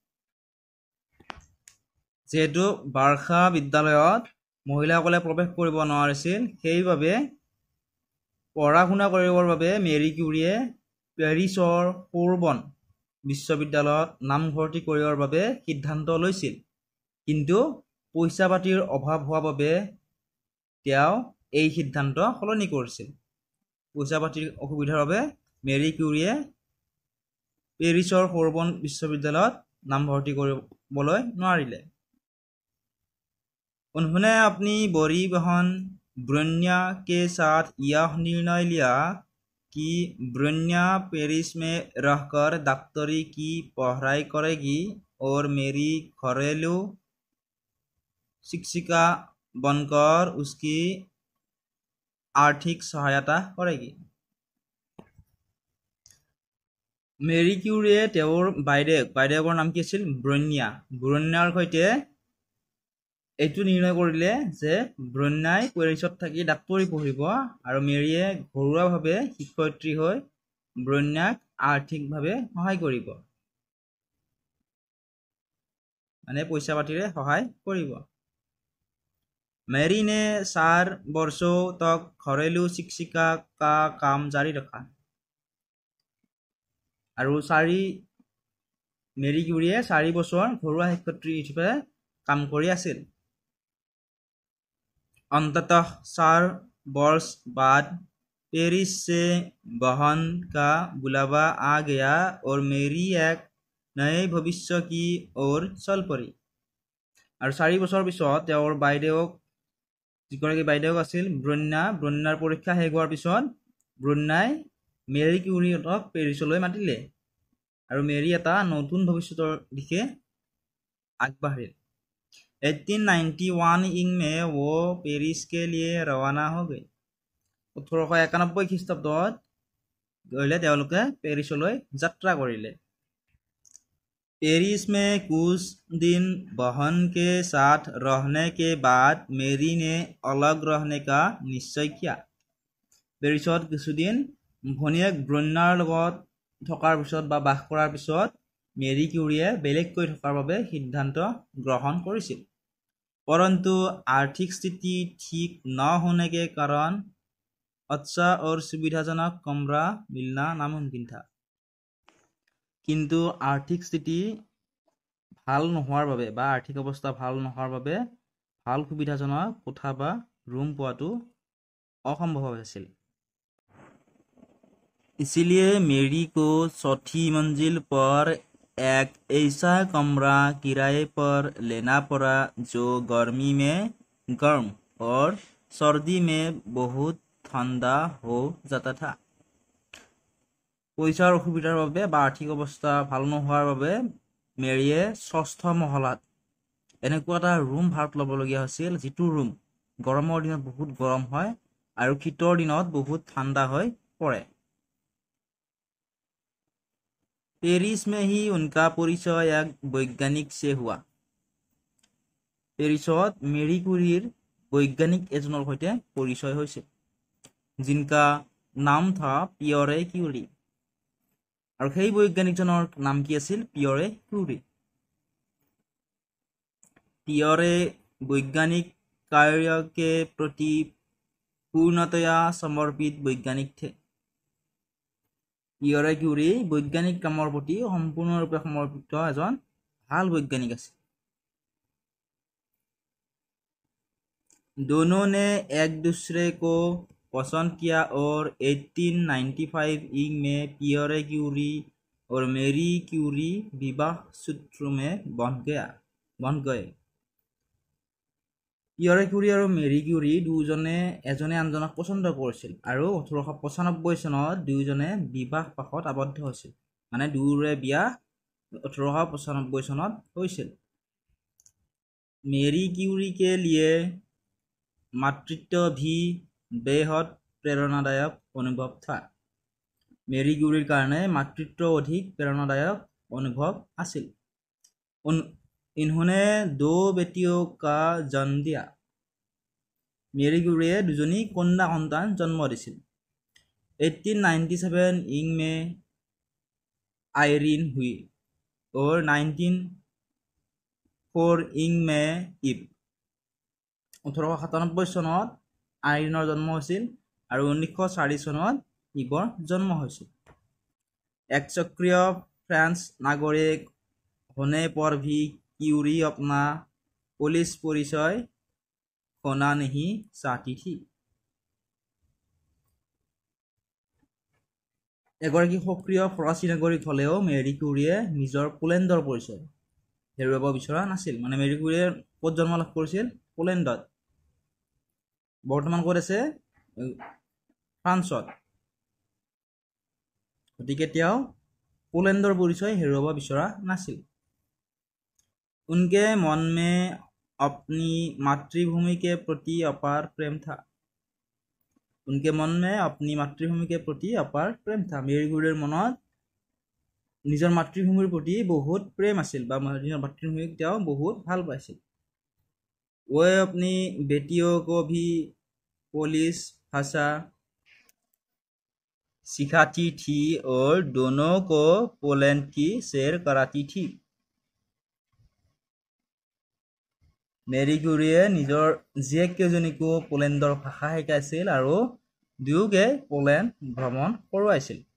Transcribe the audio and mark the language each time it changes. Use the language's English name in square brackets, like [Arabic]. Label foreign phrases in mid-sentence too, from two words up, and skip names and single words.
[Assamese] যেহেতু वार्सा বিদ্যালয়ত মহিলাসকলে প্ৰৱেশ কৰিব নোৱাৰিছিল, সেইবাবে পঢ়া শুনা কৰিবৰ বাবে মেৰী কিউৰীয়ে পেৰিছৰ সোৰবন বিশ্ববিদ্যালয়ত নামভৰ্তি কৰিবৰ বাবে সিদ্ধান্ত লৈছিল। কিন্তু পইচা পাতিৰ অভাৱ হোৱাৰ বাবে তেওঁ এই সিদ্ধান্ত সলনি কৰিছিল। পইচা পাতিৰ অসুবিধাৰ বাবে মেৰী কিউৰীয়ে পেৰিছৰ সোৰবন বিশ্ববিদ্যালয়ত নামভৰ্তি কৰিবলৈ নোৱাৰিলে। [Hindi] उन्होंने अपनी बड़ी बहन ब्रन्या के साथ यह निर्णय लिया कि ब्रन्या पेरिस में रहकर डॉक्टरी की पढ़ाई करेगी और मेरी घरेलू शिक्षिका बनकर उसकी आर्थिक सहायता करेगी। [Assamese] মেৰী কিউৰীয়ে তেওঁৰ বাইদেউকৰ নাম কি আছিল? ব্ৰন্যাৰ সৈতে এইটো নিৰ্ণয় কৰিলে যে ব্ৰন্যাই পেৰিছত থাকি ডাক্তৰী পঢ়িব আৰু মেৰীয়ে ঘৰুৱাভাৱে শিক্ষয়িত্ৰী হৈ ব্ৰন্যাক আৰ্থিকভাৱে সহায় কৰিব, মানে পইচা পাতিৰে সহায় কৰিব। [Hindi] मेरी ने 4 वर्षों तक घरेलू शिक्षिका का काम जारी रखा। [Assamese] আৰু মেৰী কিউৰীয়ে 4 বছৰ ঘৰুৱা শিক্ষয়িত্ৰী হিচাপে কাম কৰি আছিল। [Hindi] अंततः 4 वर्ष बाद पेरिस से बहन का बुलावा आ गया और मेरी एक नए भविष्य की ओर चल पड़ी। [Assamese] আৰু 4 বছৰ পিছত তেওঁৰ বাইদেউক যিগৰাকী বাইদেউক আছিল ব্ৰুন্নাৰ পৰীক্ষা শেষ হোৱাৰ পিছত ব্ৰুন্নাই মেৰী কিউৰীহঁতক পেৰিছলৈ মাতিলে আৰু মেৰী এটা নতুন ভৱিষ্যতৰ দিশে আগবাঢ়িল [Hindi] 1891 इन में वो पेरिस के लिए रवाना हो गए [Assamese] 1891 খ্ৰীষ্টাব্দত গলে তেওঁলোকে পেৰিছলৈ যাত্ৰা কৰিলে [Hindi] पेरिस में कुछ दिन बहन के साथ रहने के बाद मेरी ने अलग रहने का निश्चय किया [Assamese] पेरिसत কিছুদিন ভনিয়েক ব্ৰুন্নাৰ লগত থকাৰ পিছত বা বাস কৰাৰ পিছত মেৰী কিউৰীয়ে বেলেগকৈ থকাৰ বাবে সিদ্ধান্ত গ্ৰহণ কৰিছিল [Hindi] परंतु आर्थिक स्थिति ठीक न होने के कारण अच्छा और सुविधाजनक कमरा मिलना नामुमकिन था किंतु आर्थिक स्थिति [Assamese] ভাল নোহোৱাৰ বাবে বা আৰ্থিক অৱস্থা ভাল নোহোৱাৰ বাবে ভাল সুবিধাজনক কোঠা বা ৰুম পোৱাটো অসম্ভৱ আছিল [Hindi] इसलिए मेरी को चौथी मंजिल पर एक ऐसा कमरा किराए पर लेना पड़ा जो गर्मी में गर्म और सर्दी में बहुत ठंडा हो जाता था [Assamese] পইচাৰ অসুবিধাৰ বাবে বা আৰ্থিক অৱস্থা ভাল নোহোৱাৰ বাবে মেৰীয়ে ষষ্ঠ মহলাত এনেকুৱা এটা ৰুম ভাড়াত ল'বলগীয়া হৈছিল যিটো ৰুম গৰমৰ দিনত বহুত গৰম হয় আৰু শীতৰ দিনত বহুত ঠাণ্ডা হৈ পৰে [Hindi] पेरिस में ही उनका परिचय एक वैज्ञानिक से हुआ [Assamese] পেৰিছত মেৰী কিউৰীৰ বৈজ্ঞানিক এজনৰ সৈতে পৰিচয় হৈছিল [Hindi] जिनका नाम था पियरे क्यूरी [Assamese] আৰু সেই বৈজ্ঞানিকজনৰ নাম কি আছিল পিয়ৰে কিউৰী [Hindi] पियरे वैज्ञानिक कार्य के प्रति पूर्णतया समर्पित वैज्ञानिक थे [Assamese] পিয়েৰে কিউৰী বৈজ্ঞানিক কামৰ প্ৰতি সম্পূৰ্ণৰূপে সমৰ্পিত এজন ভাল বৈজ্ঞানিক আছিল [Hindi] दोनों ने एक दूसरे को पसंद किया और 1895 में पियरे क्यूरी और मेरी क्यूरी विवाह सूत्र में बंध गए [Assamese] पियरे क्यूरी और मेरी क्यूरी দুজনে এজনে আনজনক পছন্দ কৰিছিল আৰু 1895 চনত দুজনে বিবাহ পাশত আবদ্ধ হৈছিল মানে দুয়োৰে বিয়া 1895 চনত হৈছিল [Hindi] मेरी क्यूरी के लिए मातृत्व भी बेहद प्रेरणादायक अनुभव था [Assamese] মেৰী কিউৰীৰ কাৰণে মাতৃত্ব অধিক প্ৰেৰণাদায়ক অনুভৱ আছিল [Hindi] इन्होंने 2 बेटियों का जन्म दिया [Assamese] मेरी क्यूरीয়ে দুজনী কন্যা সন্তান জন্ম দিছিল [Hindi] 1897 में आयरिन हुई और 1904 में इव [Assamese] 1897 চনত আইৰিনৰ জন্ম হৈছিল [Hindi] আৰু 1904 চনত ইবৰ জন্ম হৈছিল এক सक्रिय फ्रांस नागरिक होने पर भी क्यूरी अपना पुलिस परिचय खोना नहीं चाहती थी [Assamese] এগৰাকী সক্ৰিয় ফৰাচী নাগৰিক হলেও মেৰী কিউৰীয়ে নিজৰ পোলেণ্ডৰ পৰিচয় হেৰুৱাব বিচৰা নাছিল মানে মেৰী কিউৰীয়ে ক'ত জন্ম লাভ কৰিছিল পোলেণ্ডত বৰ্তমান ক'ত আছে ফ্ৰান্সত গতিকে তেওঁ পোলেণ্ডৰ পৰিচয় হেৰুৱাব বিচৰা নাছিল [Hindi] उनके मन में अपनी मातृभूमि के प्रति अपार प्रेम था उनके मन में अपनी मातृभूमि के प्रति अपार प्रेम था [Assamese] मेरी किউৰীৰ মনত নিজৰ মাতৃভূমিৰ প্ৰতি বহুত প্ৰেম আছিল বা নিজৰ মাতৃভূমিক তেওঁ বহুত ভাল পাইছিল [Hindi] वो अपनी बेटियों को भी पोलिश भाषा सिखाती थी और दोनों को पोलैंड की सैर कराती थी [Assamese] मेरी किউৰীয়ে নিজৰ জীয়েককেইজনীকো পোলেণ্ডৰ ভাষা শিকাইছিল আৰু দুয়োকে পোলেণ্ড ভ্ৰমণ কৰোৱাইছিল